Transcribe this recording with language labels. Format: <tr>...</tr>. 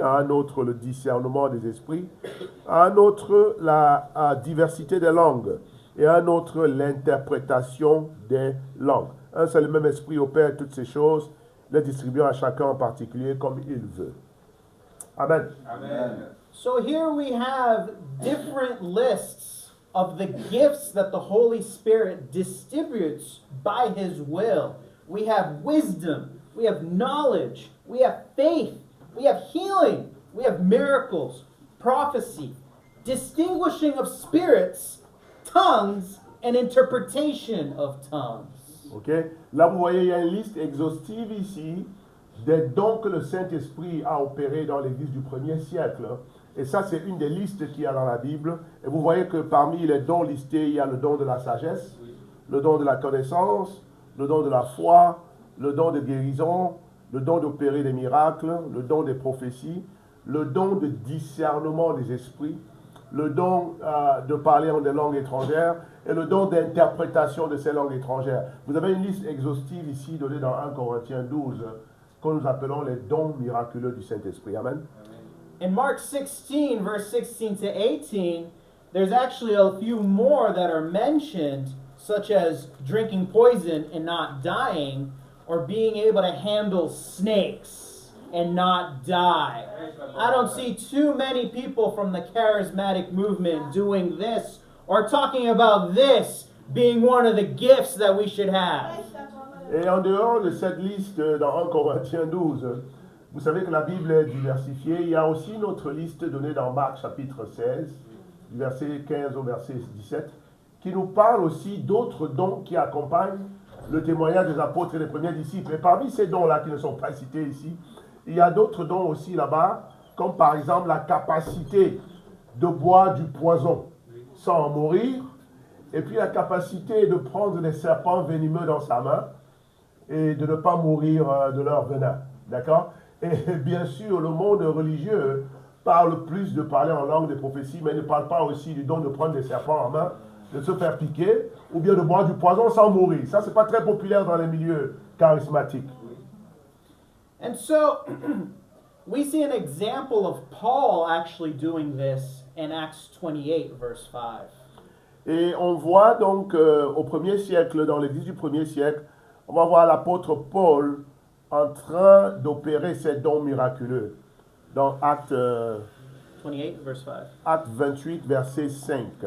<fr>À un autre, le discernement des esprits. À un autre, la diversité des langues. Et à un autre, l'interprétation des langues. Un seul même Esprit opère toutes ces choses, les distribuant à chacun en particulier comme il veut. Amen. Amen.</fr> <en>So here we have different lists of the gifts that the Holy Spirit distributes by His will. We have wisdom, we have knowledge, we have faith, we have healing, we have miracles, prophecy, distinguishing of spirits, tongues, and interpretation of tongues. Ok?</en> <fr>Là, vous voyez, il y a une liste exhaustive ici des dons que le Saint-Esprit a opérés dans l'Église du 1er siècle. Et ça, c'est une des listes qu'il y a dans la Bible. Et vous voyez que parmi les dons listés, il y a le don de la sagesse, le don de la connaissance, le don de la foi, le don de guérison, le don d'opérer des miracles, le don des prophéties, le don de discernement des esprits, le don de parler en des langues étrangères et le don d'interprétation de ces langues étrangères. Vous avez une liste exhaustive ici donnée dans 1 Corinthiens 12 que nous appelons les dons miraculeux du Saint-Esprit. Amen.</fr> <en>In Mark 16, verse 16 to 18, there's actually a few more that are mentioned, such as drinking poison and not dying, or being able to handle snakes and not die. I don't see too many people from the charismatic movement doing this or talking about this being one of the gifts that we should have.</en> <fr>Et en dehors de cette liste dans 1 Corinthiens 12, vous savez que la Bible est diversifiée. Il y a aussi une autre liste donnée dans Marc chapitre 16, du verset 15 au verset 17, qui nous parle aussi d'autres dons qui accompagnent le témoignage des apôtres et des premiers disciples. Et parmi ces dons-là qui ne sont pas cités ici, il y a d'autres dons aussi là-bas, comme par exemple la capacité de boire du poison sans en mourir, et puis la capacité de prendre des serpents venimeux dans sa main et de ne pas mourir de leur venin. D'accord? Et bien sûr, le monde religieux parle plus de parler en langue des prophéties, mais ne parle pas aussi du don de prendre des serpents en main, de se faire piquer, ou bien de boire du poison sans mourir. Ça, c'est pas très populaire dans les milieux charismatiques.</fr> <en>And so, we see an example of Paul actually doing this in Acts 28, verse 5.</en> <fr>Et on voit donc au 1er siècle, dans l'église du 1er siècle, on va voir l'apôtre Paul en train d'opérer ces dons miraculeux. Dans Acte</fr> <en>28, verse 5.</en> <fr>Acte 28, verset 5.</fr>